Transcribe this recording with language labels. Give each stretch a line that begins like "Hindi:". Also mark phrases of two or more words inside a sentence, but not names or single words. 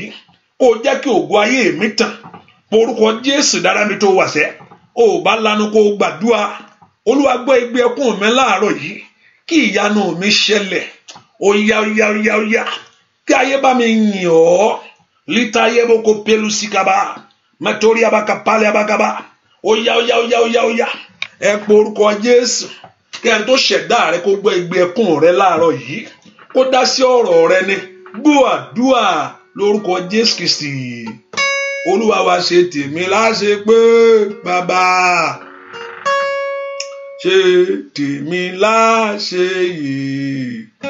Yoruba: Kó jẹ́ kí ògo ayé mi tàn. Porúkọ Jésù dára mi tó wà sẹ́. Ó bá lanu kó gbàdúrà. Olúwa gbọ́ igbe ẹkún mi láàárọ̀ yìí. Kí ìyanu mi ṣẹlẹ̀. Oya. Kí ayé bá mi yìn ọ́. Lita ayé bó ko pelu sikaba. Matori abaka pale abakaba. Oya. Ẹ pe orúkọ Jésù. Kí ẹni tó ṣẹ̀dá rẹ kó gbọ́ igbe ẹkún rẹ láàárọ̀ yìí. Kó dá sí ọ̀rọ̀ rẹ ni. Gbọ́ àdúà lórúkọ Jésù Kristi. Olúwa wa ṣe tèmi láṣẹ pé bàbá. Ṣe tèmi láṣẹ yìí.